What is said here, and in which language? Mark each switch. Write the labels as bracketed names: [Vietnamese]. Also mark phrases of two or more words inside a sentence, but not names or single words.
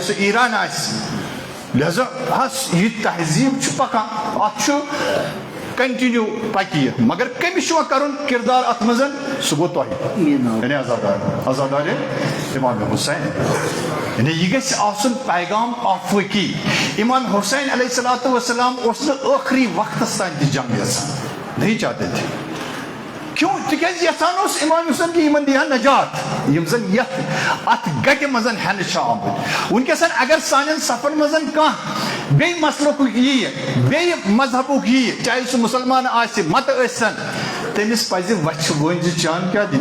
[Kashmiri] سُہ ایران آسہِ لہذا یہ تہذیب چھُ پکان اتھ چھُ کنٹِنیو پکہِ یہِ مگر کٔمِس چھُ وۄنۍ کرُن کردار اتھ منٛز سُہ گوٚو تۄہہِ یعنی آزادار امام حسین یعنی یہِ گژھِ آسُن پیغام آفٲقی امام حسین [Arabic] علیہ الصلوۃ والسلام [Kashmiri] اوس نہٕ ٲخری وقتس تانۍ تہِ جنگ یژھان [Urdu] نہیں چاہتے تھے کیوں [Kashmiri] تِکیٛازِ یژھان اوس امام حسین کہ یِمن دِہا نجات یِم زن یتھ اتھ گٹہِ منٛز ہٮ۪نہٕ چھِ آمٕتۍ وٕنکیٚسن اگر سانٮ۪ن صفن منٛز کانٛہہ بیٚیہِ مسلُک ییہِ بیٚیہِ مذہبُک ییہِ چاہے سُہ مُسلمان آسہِ متہٕ ٲسِن تٔمِس پزِ وچھِ وٲنٛجہِ چان کیٛاہ دِنۍ